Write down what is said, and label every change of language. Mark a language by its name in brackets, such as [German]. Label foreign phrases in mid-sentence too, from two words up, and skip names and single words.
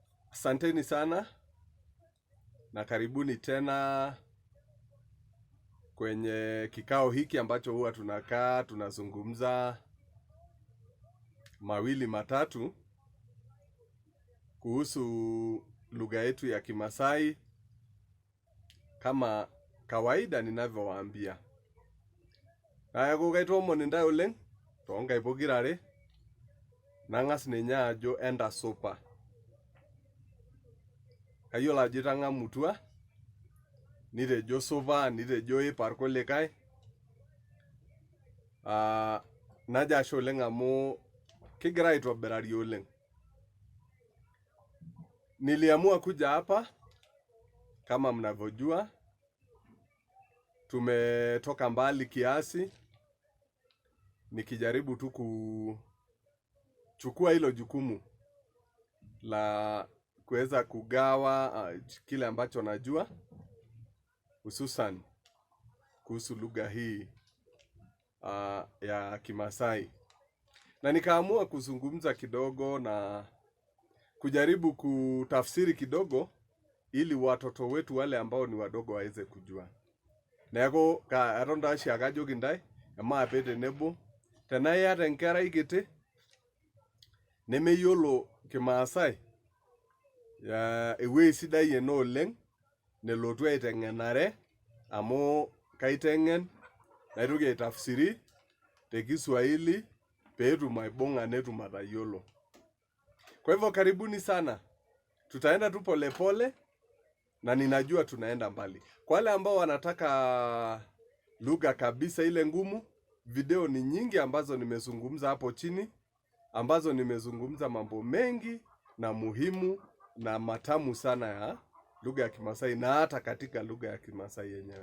[Swahili] Asanteni sana na karibuni tena kwenye kikao hiki ambacho huwa tunakaa tunazungumza mawili matatu kuhusu lugha yetu ya Kimaasai. Kama kawaida ninavyowaambia, [Masai] nayakugaitwo moninda oleng tongai pokirare nangas ninye ajo enda sopa. Kayiolo ajo itang'amutua, nitejo sopa, nitejo ipar kulikae. Najo ashe oleng amu kigira aitobirari oleng. [Swahili] Niliamua kuja hapa kama mnavyojua, tumetoka mbali kiasi, nikijaribu tu kuchukua hilo jukumu la kuweza kugawa kile ambacho najua, hususan kuhusu lugha hii ya Kimaasai. Na nikaamua kuzungumza kidogo na kujaribu kutafsiri kidogo ili watoto wetu wale ambao ni wadogo waweze kujua. [Masai] Neeku katon taa oshiake ajoki ntae emaape tenebo, tenaa iyata enkerai kiti nemeyiolo Kimaasai, ewuei sidai ene oleng nelotu aiteng'enare, amu kaiteng'en naitoki aitafsiri te Kiswahili peetum aibung'a netum atayiolo. [Swahili] Kwa hivyo karibuni sana. Tutaenda tu pole pole na ninajua tunaenda mbali. Kwa wale ambao wanataka lugha kabisa ile ngumu, video ni nyingi ambazo nimezungumza hapo chini, ambazo nimezungumza mambo mengi na muhimu na matamu sana ya lugha ya Kimaasai na hata katika lugha ya Kimaasai yenyewe.